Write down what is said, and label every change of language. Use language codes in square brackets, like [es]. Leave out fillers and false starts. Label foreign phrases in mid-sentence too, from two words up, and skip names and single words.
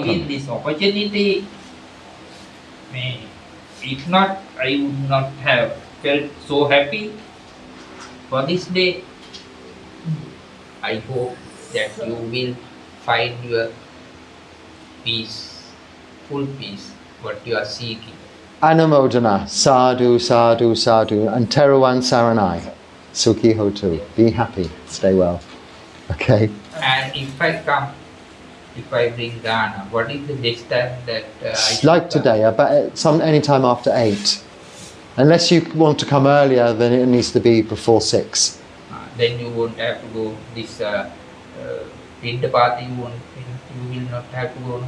[en] giving this opportunity. If not, I would not have felt so happy for this day. I hope that you will find your peace, full peace, what you are seeking. [pi] Anumodana, sadhu, sadhu, sadhu, and Theravada Saranai. Sukhi hotu. [en] Be happy, stay well. Okay. And if I bring dana, what is the next time that I should Like come? today, about any time after 8. Unless you want to come earlier, then it needs to be before 6. Then you won't have to go this Pindapata, you will not have to go.